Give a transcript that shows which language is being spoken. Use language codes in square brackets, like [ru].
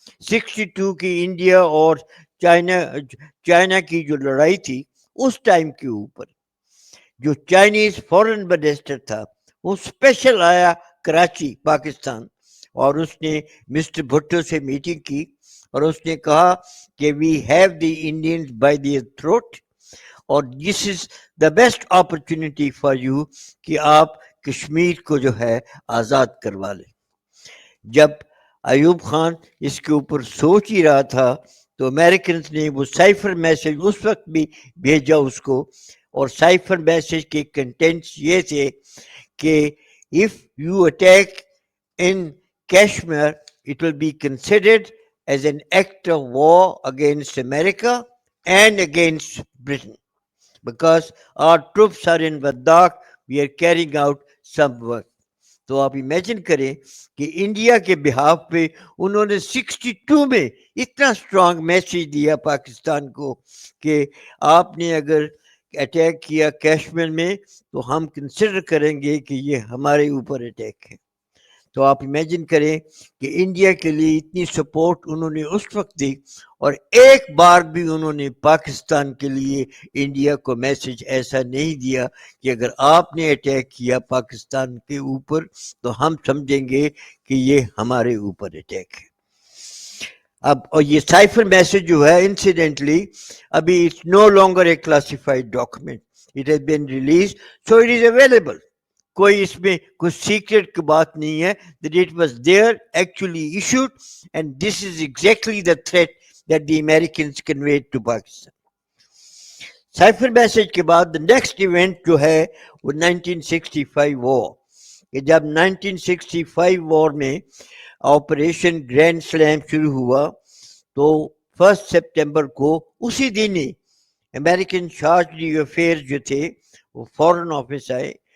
[ur] 62 کی انڈیا اور چائنا کی جو لڑائی تھی اس ٹائم کے اوپر جو چائنیز فورن منسٹر تھا وہ اسپیشل آیا کراچی پاکستان, اور اس نے مسٹر بھٹو سے میٹنگ کی اور اس نے کہا کہ [en] we have the Indians by the throat, [ur] اور [en] this is the best opportunity for you [ur] کہ آپ کشمیر کو جو ہے آزاد کروا لیں. جب ایوب خان اس کے اوپر سوچ ہی رہا تھا تو امریکنز نے وہ سائفر میسج اس وقت بھی بھیجا اس کو, اور سائفر میسج کے کنٹینٹس یہ تھے کہ [en] if you attack in Kashmir it will be considered as an act of war against America and against Britain because our troops are in Ladakh, we are carrying out some work. [ur] تو آپ imagine کریں کہ India کے behalf پہ انہوں نے 62 میں اتنا اسٹرانگ میسیج دیا پاکستان کو کہ آپ نے اگر اٹیک کیا کشمیر میں تو ہم کنسیڈر کریں گے کہ یہ ہمارے اوپر اٹیک ہے. تو آپ امیجن کریں کہ انڈیا کے لیے اتنی سپورٹ انہوں نے اس وقت دی, اور ایک بار بھی انہوں نے پاکستان کے لیے انڈیا کو میسج ایسا نہیں دیا کہ اگر آپ نے اٹیک کیا پاکستان کے اوپر تو ہم سمجھیں گے کہ یہ ہمارے اوپر اٹیک ہے. اب اور یہ سائفر میسج جو ہے انسیڈنٹلی ابھی [en] It's no longer a classified document, it has been release so it is available. [ur] کوئی اس میں کچھ سیکرٹ کی بات نہیں ہے, [en] that it was there actually issued and this is exactly the threat that the Americans conveyed to Pakistan. [ur] Cipher message کے بعد [en] the next event [ur] جو ہے وہ 1965 وار, کہ جب 1965 وار میں آپریشن گرینڈ سلیم شروع ہوا تو 1 سپٹمبر کو اسی دن ہی امریکن چارج دی افیئر جو تھے وہ فورن آفس آئے.